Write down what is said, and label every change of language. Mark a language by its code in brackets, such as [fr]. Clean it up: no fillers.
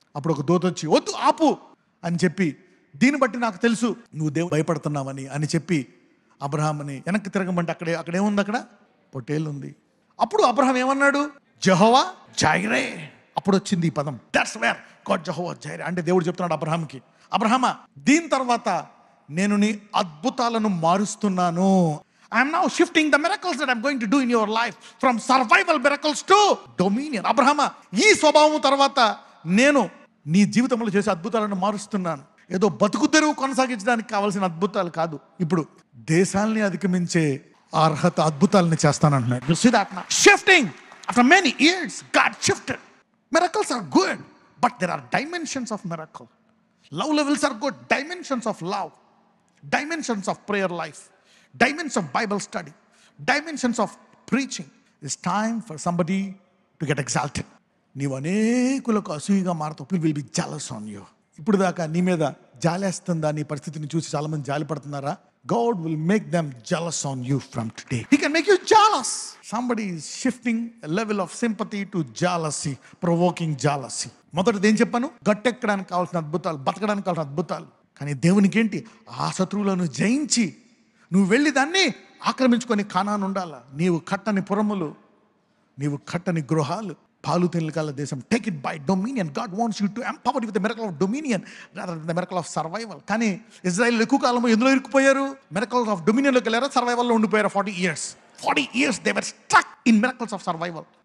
[te] అప్పుడు ఒక దూత వచ్చి, వద్దు ఆపు అని చెప్పి, దీన్ని బట్టి నాకు తెలుసు నువ్వు దేవుడు భయపడుతున్నావని అని చెప్పి అబ్రహాంని వెనక్కి తిరగమంటే అక్కడేముంది? అక్కడ పొట్టేలు ఉంది. అప్పుడు అబ్రహాం ఏమన్నాడు? Jehovah Jireh. అప్పుడు వచ్చింది ఈ పదం. [en] that's where God [te] Jehovah Jireh అంటే దేవుడు చెప్తున్నాడు అబ్రహాంకి, అబ్రహామా, దీని తర్వాత నేను నీ అద్భుతాలను మారుస్తున్నాను. [en] I'm now shifting the miracles that I'm going to do in your life from survival miracles to dominion. [te] అబ్రహామా, ఈ స్వభావం తర్వాత నేను నీ జీవితంలో చేసే అద్భుతాలను మారుస్తున్నాను. ఏదో బతుకు తెరువు కొనసాగించడానికి కావాల్సిన అద్భుతాలు కాదు, ఇప్పుడు దేశాల్ని అధిగమించే అర్హత అద్భుతాలని చేస్తానంటున్నాడు. [en] You see that now? Shifting. After many years, God shifted. Miracles are good, but there are dimensions of miracle. Love levels are good. Dimensions of love. Dimensions of prayer life. Dimensions of Bible study, dimensions of preaching. It's time for somebody to get exalted. [te] నీవు అనేకులకు అసూయగా మారుతావు. [en] People will be jealous on you. [te] ఇప్పుడు దాకా నీ మీద జాలేస్తుందా? నీ పరిస్థితిని చూసి చాలా మంది జాలి పడుతున్నారా? [en] God will make them jealous on you from today. He can make you jealous. Somebody is shifting a level of sympathy to jealousy, provoking jealousy. [te] మొదటిది ఏం చెప్పాను? గట్టెక్కడానికి కావాల్సిన అద్భుతాలు, బతకడానికి కావాల్సిన అద్భుతాలు. కానీ దేవునికి ఏంటి? ఆ శత్రువులను జయించి నువ్వు వెళ్ళి దాన్ని ఆక్రమించుకొని కానాను ఉండాలా. నీవు కట్టని పురములు, నీవు కట్టని గృహాలు, పాలు తెలకాల దేశం. [en] Take it by dominion. God wants you to empower with the miracle of dominion rather than the miracle of survival. [te] కానీ ఇజ్రాయెల్ ఎక్కువ కాలం ఎందులో ఇరుక్కుపోయారు? మిరకల్స్ ఆఫ్ డొమినియన్లోకి వెళ్ళారా? సర్వైవల్లో ఉండిపోయారు [en] 40 years. 40 years they were stuck in miracles of survival.